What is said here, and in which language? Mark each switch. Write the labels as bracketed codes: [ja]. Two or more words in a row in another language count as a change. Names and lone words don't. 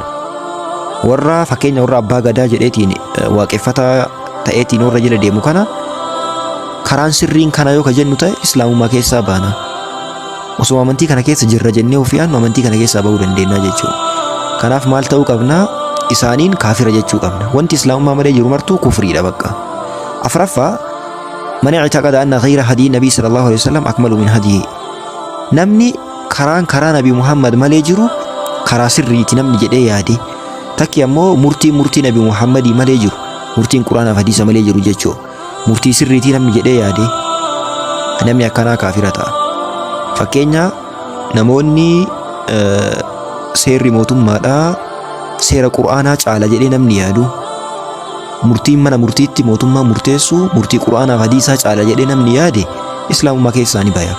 [om] Warra fakkeenya warra abbaa gadaa jedheetiin waaqeffataa ta'eetiin warra jala deemu kana karaan sirriin kana yoo ka jennu ta'e islaamummaa keessaa baana. Osoo amantii kana keessa jirra jennee ofii aannu amantii kana keessaa bahuu dandeenya jechuudha. Kanaaf maal ta'uu qabna? Isaaniin kaafira jechuu qabna. Wanti islaamummaa malee jiru martuu kufriidha bakka. Afraffaa [ar] من اعتقد أن غير هدي النبي صلى الله عليه وسلم أكمل من هديه [om] namni karaa Nabi Muhammad malee jiru karaa sirriiti namni jedhee yaade takki ammoo murtii Nabi Muhammadii malee jiru murtiin Quraanaa fi hadiisa malee jiru jechuu murtii sirriitii namni jedhee yaade namni akkanaa kaafira ta'a. Fakkeenya namoonni seerri mootummaadhaa seera Quraanaa caala jedhee namni yaadu murtiin mana murtiitti mootummaa murteessu murtii Quraanaa fi hadiisaa caala jedhee namni yaade islaamummaa keessaa ni baya.